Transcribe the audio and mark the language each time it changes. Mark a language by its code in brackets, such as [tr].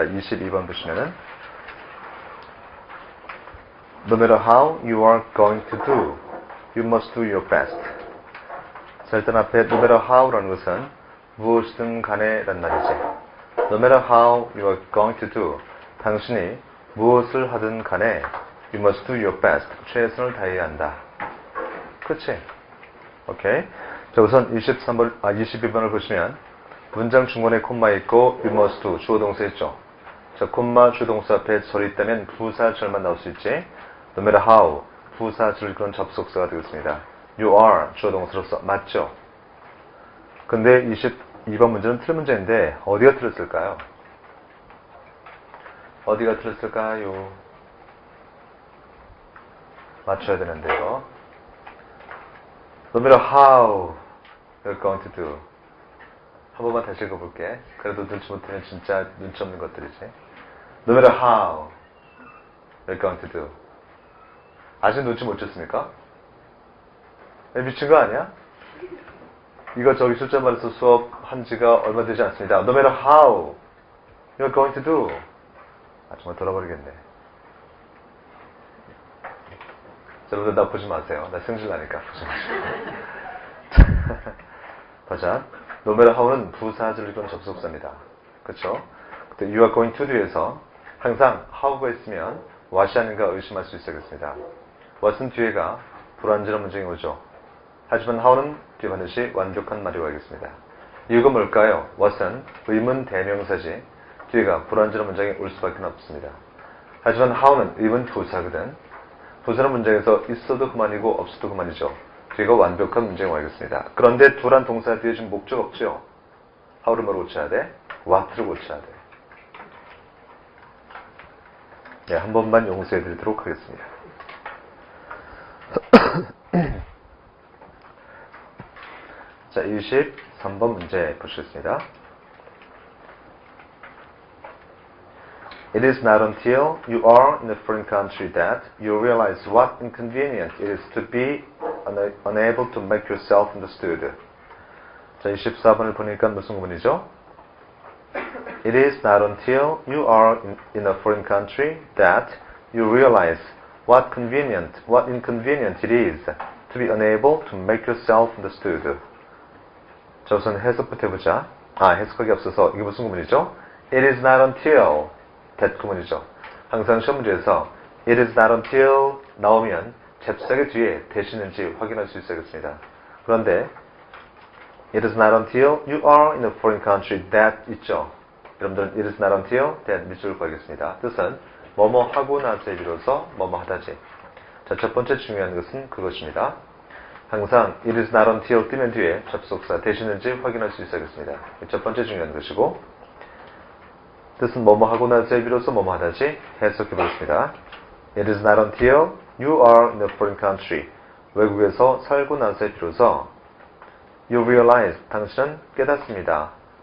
[ko] 22번 보시면은 [en] No matter how you are going to do, you must do your best. [ko] 자, 일단 앞에 no matter how라는 것은 무엇이든 간에 란 말이지. [en] No matter how you are going to do, [ko] 당신이 무엇을 하든 간에 [en] you must do your best. [ko] 최선을 다해야 한다. 그치? 오케이. 자, 우선 22번을 보시면 문장 중간에 콤마 있고 [en] you must do [ko] 주어 동사 있죠. 자, 콤마 주동사 앞에 절이 있다면 부사절만 나올 수 있지. [en] No matter how [ko] 부사절 그런 접속사가 되겠습니다. [en] You are [ko] 주어 동사로서 맞죠? 근데 22번 문제는 틀린 문제인데 어디가 틀렸을까요? 어디가 틀렸을까요? 맞춰야 되는데요. [en] No matter how you're going to do. [ko] 한 번만 다시 읽어볼게. 그래도 눈치 못하면 진짜 눈치 없는 것들이지. [en] No matter how you're going to do. [ko] 아직 눈치 못 챘습니까? 미친 거 아니야? 이거 저기 숫자 말해서 수업 한 지가 얼마 되지 않습니다. [en] No matter how you're going to do. [ko] 아, 정말 돌아버리겠네. 여러분들 나 보지 마세요. 나 승질 나니까 보지 마세요. 보자. No matter how는 부사절 이건 접속사입니다. 그쵸? 근데 [en] you are going to do [ko] 에서 항상 how가 있으면 what이 아닌가 의심할 수 있겠습니다. what은 뒤에가 불완전한 문장이 오죠. 하지만 how는 뒤에 반드시 완벽한 말이 와야겠습니다. 이유가 뭘까요? what은 의문 대명사지 뒤에가 불완전한 문장이 올 수밖에 없습니다. 하지만 how는 의문 부사거든. 부사는 문장에서 있어도 그만이고 없어도 그만이죠. 뒤가 완벽한 문장이 와야겠습니다. 그런데 두란 동사 뒤에 지금 목적 없죠? how를 뭐로 고쳐야 돼? what를 고쳐야 돼. 네, 한 번만 용서해 드리도록 하겠습니다. 자, 23번 문제 보시겠습니다. [en] It is not until you are in a foreign country that you realize what inconvenient it is to be unable to make yourself understood. [ko] 자, 24번을 보니까 무슨 구문이죠? [en] It is not until you are in a foreign country that you realize what inconvenient it is to be unable to make yourself understood. [ko] 자, 우선 해석부터 해보자. 해석하기 앞서서 이게 무슨 구문이죠? [en] It is not until that [ko] 구문이죠. 항상 시험 문제에서 [en] it is not until [ko] 나오면 잽싸게 뒤에 대시는지 확인할 수 있어야겠습니다. 그런데 [en] it is not until you are in a foreign country that [ko] 있죠. 여러분들은 [en] it is not until that [ko] 밑줄을 그어야겠습니다. 뜻은 뭐뭐 하고 나서에 비로소 뭐뭐 하다지. 자, 첫 번째 중요한 것은 그것입니다. 항상 [en] it is not until [ko] 뜨면 뒤에 접속사 되시는지 확인할 수 있어야겠습니다. 첫 번째 중요한 것이고 뜻은 뭐뭐 하고 나서에 비로소 뭐뭐 하다지 해석해 보겠습니다. [en] It is not until you are in a foreign country [ko] 외국에서 살고 나서에 비로소 [en] you realize [ko] 당신은 깨닫습니다.